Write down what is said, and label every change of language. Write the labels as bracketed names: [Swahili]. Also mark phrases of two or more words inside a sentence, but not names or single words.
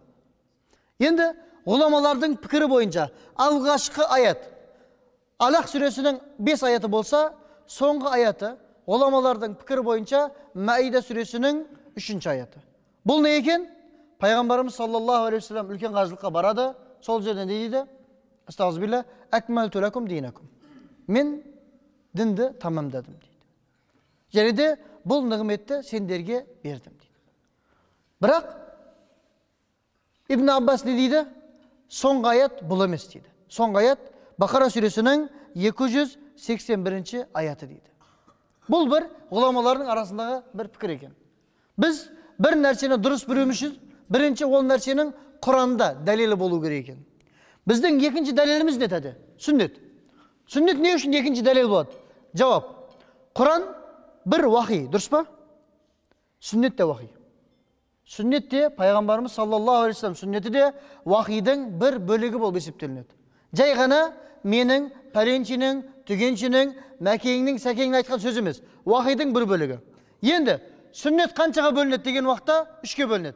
[Kazakh] Енді ғұламалардың пікірі бойынша алғашқы аят Алақ сүресінің 5 аяты болса, соңғы аяты ғұламалардың пікірі бойынша Маида сүресінің 3 аяты. Бұл не екен? Пайғамбарымыз [Arabic] صلى الله عليه وسلم [Kazakh] үлкен қажылыққа барады, сол жерде не дейді? [Arabic] أستغفر الله أكملت لكم دينكم. [Kazakh] Мен дінді тамамдадым дейді. Және де бұл нығметті сендерге бердім дейді. Бірақ Ибн Аббас не дейді? Соңғы аят бұл емес дейді. Соңғы аят Бақара сүресінің 281 аяты дейді. Бұл бір ғұламалардың арасындағы бір пікір екен. Біз бір нәрсені дұрыс білуіміз үшін, бірінші ол нәрсенің Құранда дәлелі болу керек екен. Біздің екінші дәлеліміз не тәді? Сүннет. Сүннет не үшін екінші дәлел болады? Жауап. Құран bir vahiy, dұрыс па? Сүннет те vahiy. Сүннет те пайғамбарымыз [Arabic] صلى الله عليه وسلم [Kazakh] сүннеті де вахийдің бір бөлігі болып есептелінеді. Жай ғана менің, пәленшінің, түгеншінің, мәкеңнің, сәкеңнің айтқан сөз емес. Вахийдің бір бөлігі. Енді сүннет қаншаға бөлінеді деген уақытта үшке бөлінеді.